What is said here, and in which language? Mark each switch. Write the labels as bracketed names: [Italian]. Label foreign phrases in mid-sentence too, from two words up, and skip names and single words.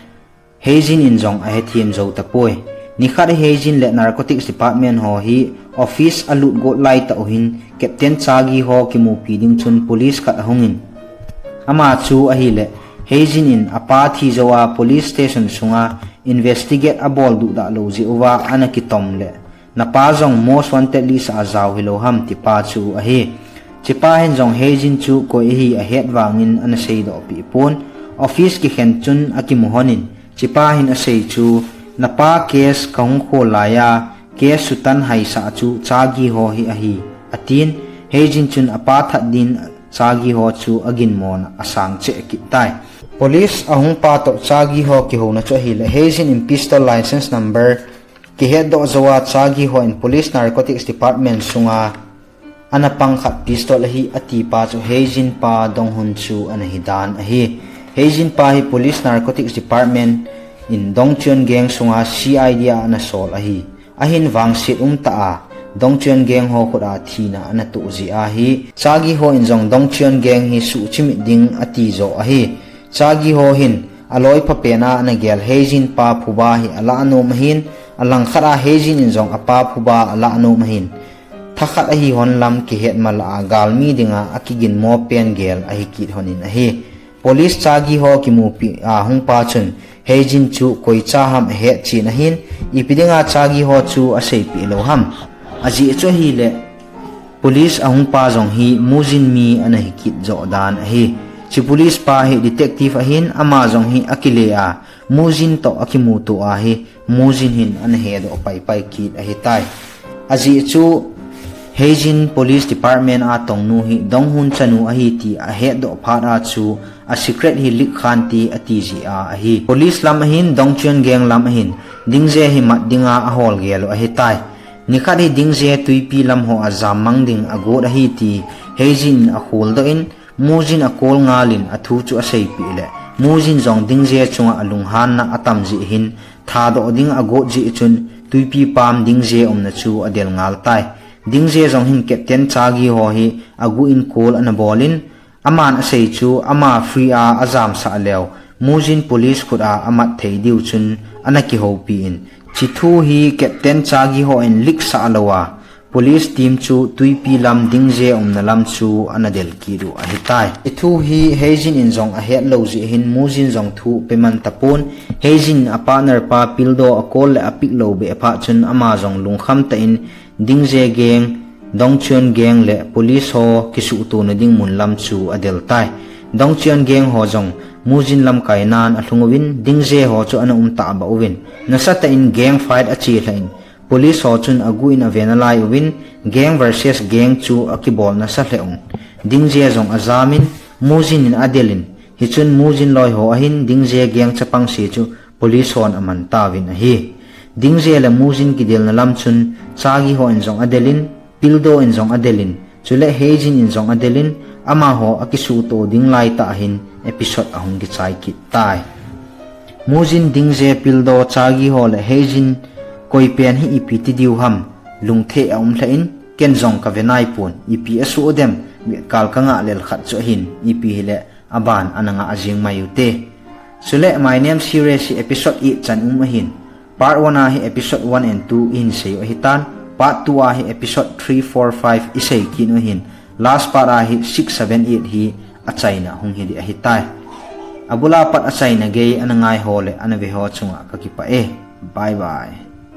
[Thado Chin] hejin in zong a he thiem zo ta poi ni khat hejin le [English] narcotics department [Thado Chin] ho hi office alut go lai ta ohin captain chagi ho ki mu pi ding chun police khat hongin ama chu a hi le hejin in apa thi zowa [English] police station [Thado Chin] sunga investigate a bol du da lo ji uwa ana ki tom le na pa zong [English] most wanted list [Thado Chin] a zaw hilo ham ti pa chu a hi chi pa hen zong hejin chu ko hi a het wangin ana sei do pi pon office ki khen chun a ki mu honin chi pa hin a sei chu na pa case kaung kho laya case sutan hai sa chu chagi ho hi a hi atin hejin chun apa that din chagi ho chu agin mon asang che ki tai police ahung pa to chagi ho ki ho na cho hi le hejin in [English] pistol license [Thado Chin] number ki head do zawa chagi ho in [English] police narcotics department [Thado Chin] sunga ana pangkhat pistol hi ati pa chu hejin pa dong hun chu ana hidan a hi hejin pa hi [English] police narcotics department [Thado Chin] in dongchun gang sunga CID ana sol a hi ahin wang sit ta a dongchun gang ho khura thina ana tu ji a hi chagi ho in jong dongchun gang hi su chimi ding ati zo a hi chagi ho hin aloi pha pena ana gel hejin pa phuba hi ala anu mahin alang khara hejin in jong apa phuba ala anu mahin thakhat a hi hon lam ki het mal a galmi dinga akigin mo pen gel a hi kit honin a hi police chagi ho ki mu pi a hung pa chun hejin chu koi cha ham he chi na hin ipidinga chagi ho chu a sei pi lo ham aji cho hi le police ahung pa jong hi mujin mi ana hi kit zo dan a hi chi police pa hi detective a hin ama jong hi akile a mujin to akimu to a hi mujin hin an he do pai pai kit a hi tai aji chu hejin [English] police department [Thado Chin] a tong nu hi dong hun chanu a hi ti a he do phara chu a secret hi lik khan ti ati ji a hi police lam hin dongchun gang lam hin dingje hi mat dinga a hol gelo a hi tai nikhat hi dingje tuipi lam ho a zamang ding a god a hi ti hejin a hol do in mujin a kol ngalin a thu chu a sei pi le mujin jong dingje chunga alung han na atam ji hin tha do ding a god ji chun tuipi pam dingje omna chu adel ngal tai dingje jong hin captain chagi ho hi agu in kol an bolin aman a sei chu ama free a azam sa lew mujin police khura amat thei diu chun anaki ho pi in chi thu hi captain chagi ho in lik sa lawa [English] police team [Thado Chin] chu tuipi lam dingje omna lam chu anadel kiru a hitai thu hi hejin in jong a het lo ji hin mujin jong thu peman tapon hejin a partner pa pildo a kol le apik lo be apha chun ama jong lungkham ta in dingje gang dongchun gang le police ho kisu tu na ding mun lam chu adel tai dongchun gang ho jong mujin lam kainan athungwin dingje ho chu ana ta ba uwin nasata in [English] gang fight [Thado Chin] achi lain police ho chun agu in avenalai win [English] gang versus gang [Thado Chin] chu akibol na sa leong dingje jong azamin mujin in adelin hichun mujin loi ho ahin dingje gang chapang si chu police hon aman tawin a hi dingje la mujin ki del na lam chun chagi ho in jong adelin pildo in jong adelin chule hejin in jong adelin ama ho akisu to ding lai ta hin episode ahung gi chai ki tai mujin dingje pildo chagi ho le hejin koi pen hi ipiti diu ham lungthe aum thlain ken jong ka venai pon ipi asu dem kal kanga lel khat cho hin ipi hele aban ananga ajing mayute chule [English] my name series episode 8 [Thado Chin] chan hin [English] part 1 [Thado Chin] a hi [English] episode 1 and 2 [Thado Chin] in sei o hitan [English] part 2 [Thado Chin] a hi [English] episode 3 4 5 [Thado Chin] isei kin o hin [English] last part [Thado Chin] a hi 6 7 8 hi achaina hung hi di a hitai abula pat asai na gay anangai hole anaveho chunga kakipa [English] bye bye.